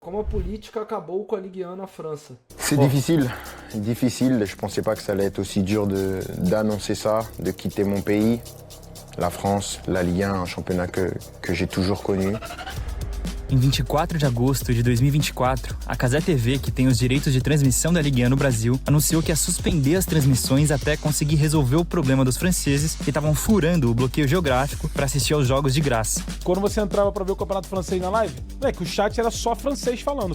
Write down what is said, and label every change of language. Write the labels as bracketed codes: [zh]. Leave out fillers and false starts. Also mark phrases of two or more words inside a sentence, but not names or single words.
[pt] Como a política acabou com a Ligue 1 na França. [fr] C'est difficile, difficile. Je pensais pas que ça allait être aussi dur d'annoncer ça, de quitter mon pays, la France, la Ligue 1, un championnat que j'ai toujours connu. [pt] Em 24 de agosto de 2024, a Cazé TV, que tem os direitos de transmissão da Ligue 1 no Brasil, anunciou que ia suspender as transmissões até conseguir resolver o problema dos franceses que estavam furando o bloqueio geográfico para assistir aos jogos de graça. Quando você entrava pra ver o campeonato francês na live, que o chat era só francês falando.